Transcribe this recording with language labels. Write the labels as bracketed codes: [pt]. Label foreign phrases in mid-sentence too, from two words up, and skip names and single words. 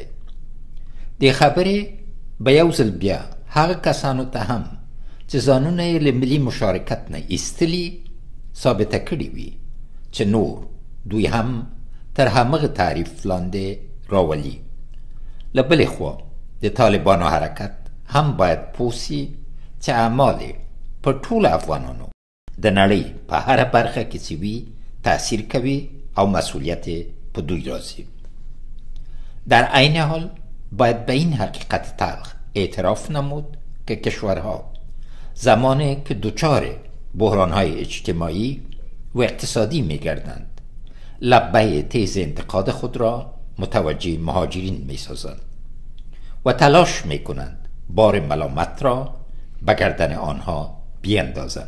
[ps] دې خبرې به یو ځل بیا هغه کسانو ته هم چې ځانونه یې له ملي مشارکت نه ایستلي ثابته کړي وي چې نور دوی هم تر همغه تعریف لاندې راولي. له بلې خوا د طالبانو حرکت هم باید پوه سي چې اعمال په ټولو افغانانو د نړۍ په هره برخه کې چې وي تأثیر کوي او مسئولیت په دوی راځي. [fa] در عین حال باید به این حقیقت تلخ اعتراف نمود که کشورها زمانی که دچار بحران‌های اجتماعی و اقتصادی می‌گردند لبه تیز انتقاد خود را متوجه مهاجرین می‌سازند و تلاش می‌کنند بار ملامت را به گردن آنها بیندازند.